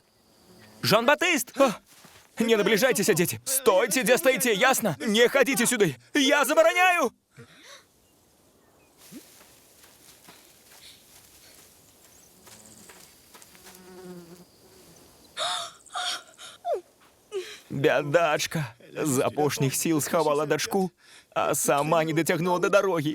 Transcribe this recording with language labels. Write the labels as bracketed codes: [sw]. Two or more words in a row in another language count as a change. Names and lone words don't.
[uk] Жан-Батыст! Не наближайтеся, [ru] дети. Стойте, где стоите, ясно? Не ходите сюда. [uk] Я забороняю! [be] Бядачка. З апошніх сіл схавала дачку, а сама не дацягнула до дороги.